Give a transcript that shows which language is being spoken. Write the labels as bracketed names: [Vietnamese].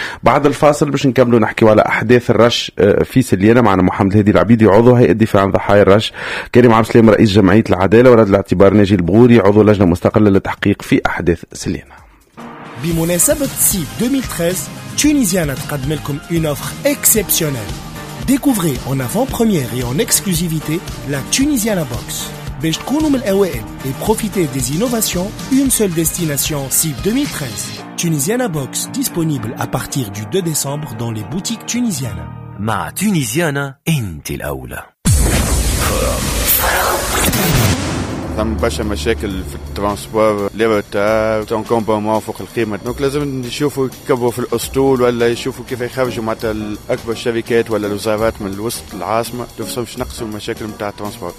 [Arabic] بعد الفاصل باش نكملوا نحكيو على أحداث الرش في سليانة معنا محمد هادي العبيدي عضو هيئة الدفاع عن ضحايا الرش كريم عبد السلام رئيس جمعية العدالة ورد الاعتبار ناجي البغوري عضو لجنة مستقلة للتحقيق في أحداث سليانة. بمناسبة سي 2013 تونيزيانا تقدم لكم [French] une offre exceptionnelle. Découvrez en avant-première et en exclusivité la Tunisiana Box. [Arabic] باش تكونوا من الأوائل [French] et profitez des innovations une seule destination سي 2013. Tunisiana Box disponible à partir du 2 décembre dans les boutiques tunisiennes. [Arabic] مع تونيزيانا انت الأولى. ثم برشا مشاكل في الترانسبور ليبرتاب تون كومبومون فوق القيمة دونك لازم نشوفوا يكبوا في الأسطول ولا يشوفوا كيف يخرجوا معناتها الأكبر الشركات ولا الوزارات من الوسط العاصمة تفهم باش نقصوا المشاكل نتاع الترانسبور.